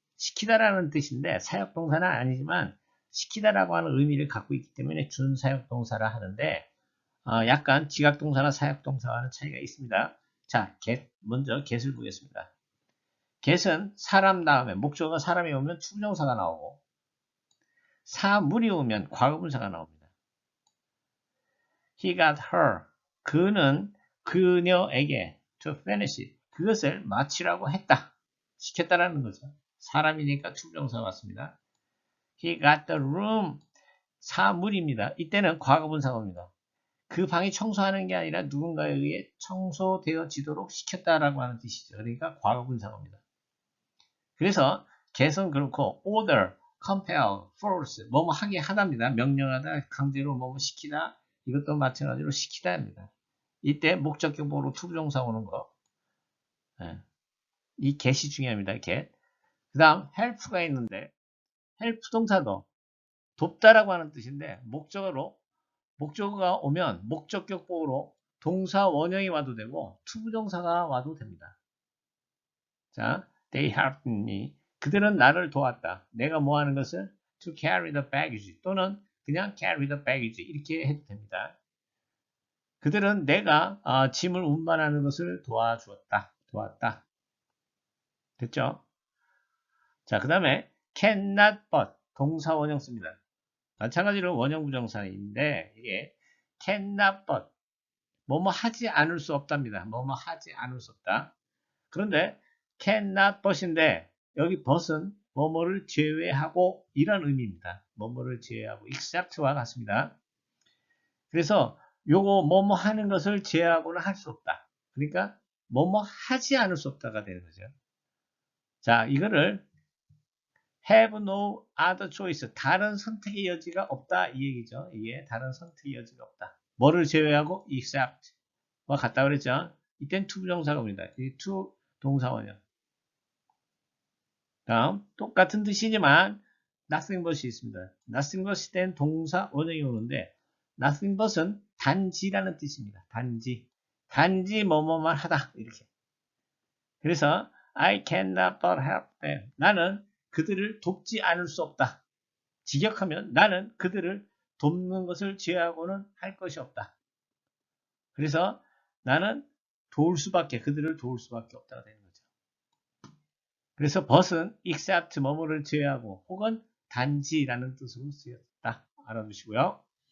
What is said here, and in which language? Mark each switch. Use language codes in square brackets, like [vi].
[ko] 시키다라는 뜻인데 사역동사는 아니지만 시키다라고 하는 의미를 갖고 있기 때문에 준사역동사라 하는데 약간 지각동사나 사역동사와는 차이가 있습니다. 자, 먼저 get을 보겠습니다. get은 사람 다음에 목적어가 사람이 오면 투부정사가 나오고 사물이 오면 과거분사가 나옵니다. [en] He got her. [ko] 그는 그녀에게 [en] to finish it. [ko] 그것을 마치라고 했다. 시켰다라는 거죠. 사람이니까 투부정사가 왔습니다. [en] He got the room. [ko] 사물입니다. 이때는 과거분사가 옵니다. 그 방이 청소하는 게 아니라 누군가에 의해 청소되어지도록 시켰다라고 하는 뜻이죠. 그러니까 과거분사가 옵니다. 그래서 get은 그렇고 order, compel, force 뭐뭐 하게 하답니다. 명령하다, 강제로 뭐뭐 시키다 이것도 마찬가지로 시키다입니다. 이때 목적격보로 투부정사 오는 거. 이 get이 중요합니다. [en] get. [ko] 그 다음 help가 있는데 help 동사도 돕다라고 하는 뜻인데 목적어가 오면 목적격보로 동사 원형이 와도 되고 투부정사가 와도 됩니다. 자, [en] they helped me. [ko] 그들은 나를 도왔다. 내가 뭐 하는 것을? [en] to carry the baggage [ko] 또는 그냥 [en] carry the baggage [ko] 이렇게 해도 됩니다. 그들은 내가 짐을 운반하는 것을 도왔다. 됐죠? 자, 그 다음에 cannot but 동사 원형 씁니다. 마찬가지로 원형 부정사인데 이게 cannot but 뭐뭐 하지 않을 수 없답니다. 뭐뭐 하지 않을 수 없다. 그런데 cannot but인데 여기 but은 뭐뭐를 제외하고 이런 의미입니다. 뭐뭐를 제외하고 except와 같습니다. 그래서 요거 뭐뭐 하는 것을 제외하고는 할 수 없다. 그러니까 뭐뭐 하지 않을 수 없다가 되는 거죠. 자, 이거를 [en] have no other choice. [ko] 다른 선택의 여지가 없다. 이 얘기죠. 이게 다른 선택의 여지가 없다. 뭐를 제외하고 except와 같다 그랬죠. 이땐 to 부정사가 옵니다. 이 to 동사원형. 다음 똑같은 뜻이지만 nothing but이 있습니다. nothing but 때는 동사 원형이 오는데 nothing but은 단지라는 뜻입니다. 단지 뭐뭐만 하다 이렇게. 그래서 [en] I cannot but help them. [ko] 나는 그들을 돕지 않을 수 없다. 직역하면 나는 그들을 돕는 것을 제외하고는 할 것이 없다. 그래서 나는 그들을 도울 수밖에 없다가 되는 거죠. 그래서 but은 except 뭐뭐를 제외하고 혹은 단지라는 뜻으로 쓰였다. 알아두시고요.